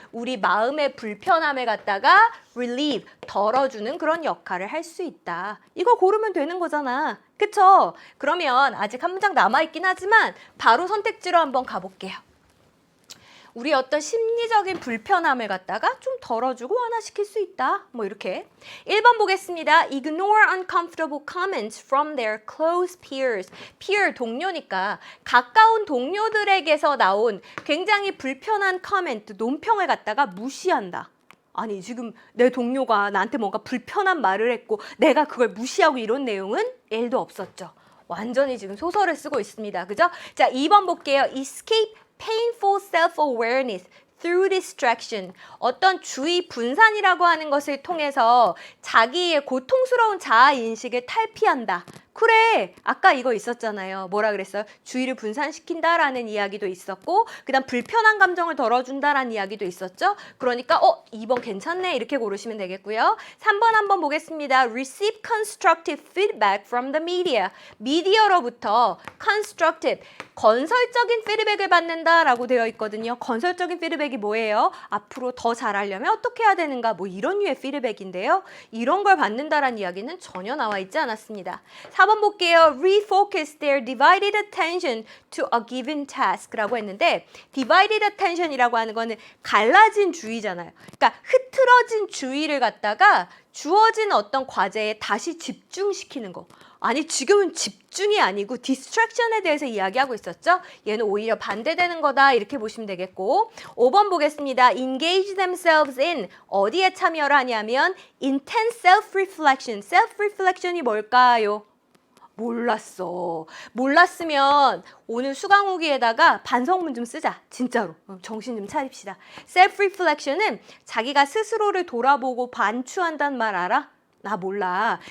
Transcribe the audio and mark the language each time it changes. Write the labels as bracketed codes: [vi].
[ko] 우리 마음의 불편함을 갖다가 relieve, 덜어주는 그런 역할을 할 수 있다. 이거 고르면 되는 거잖아. 그쵸? 그러면 아직 한 문장 남아있긴 하지만 바로 선택지로 한번 가볼게요. 우리 어떤 심리적인 불편함을 갖다가 좀 덜어주고 완화시킬 수 있다. 뭐 이렇게. 1번 보겠습니다. [en] Ignore uncomfortable comments from their close peers. [ko] peer 동료니까 가까운 동료들에게서 나온 굉장히 불편한 커멘트, 논평을 갖다가 무시한다. 아니 지금 내 동료가 나한테 뭔가 불편한 말을 했고 내가 그걸 무시하고 이런 내용은 1도 없었죠. 완전히 지금 소설을 쓰고 있습니다. 그죠? 자, 2번 볼게요. [en] Escape painful self-awareness through distraction. [ko] 어떤 주의 분산이라고 하는 것을 통해서 자기의 고통스러운 자아 인식을 탈피한다. 그래, 아까 이거 있었잖아요. 뭐라 그랬어요? 주의를 분산시킨다라는 이야기도 있었고 그 다음 불편한 감정을 덜어준다라는 이야기도 있었죠. 그러니까 2번 괜찮네 이렇게 고르시면 되겠고요. 3번 한번 보겠습니다. [en] Receive constructive feedback from the media. [ko] 미디어로부터 constructive, 건설적인 피드백을 받는다라고 되어 있거든요. 건설적인 피드백이 뭐예요? 앞으로 더 잘하려면 어떻게 해야 되는가? 뭐 이런 류의 피드백인데요. 이런 걸 받는다라는 이야기는 전혀 나와 있지 않았습니다. 4번 볼게요. [en] Refocus their divided attention to a given task라고 했는데 divided attention이라고 하는 거는 [ko] 갈라진 주의잖아요. 그러니까 흐트러진 주의를 갖다가 주어진 어떤 과제에 다시 집중시키는 거. 아니 지금은 집중이 아니고 distraction에 대해서 이야기하고 있었죠. 얘는 오히려 반대되는 거다 이렇게 보시면 되겠고 5번 보겠습니다. [en] Engage themselves in [ko] 어디에 참여를 하냐면 [en] intense self-reflection. [ko] self-reflection이 뭘까요? 몰랐어. 몰랐으면 오늘 수강 후기에다가 반성문 좀 쓰자. 진짜로. 정신 좀 차립시다. self-reflection은 자기가 스스로를 돌아보고 반추한다는 말 알아? 나 몰라.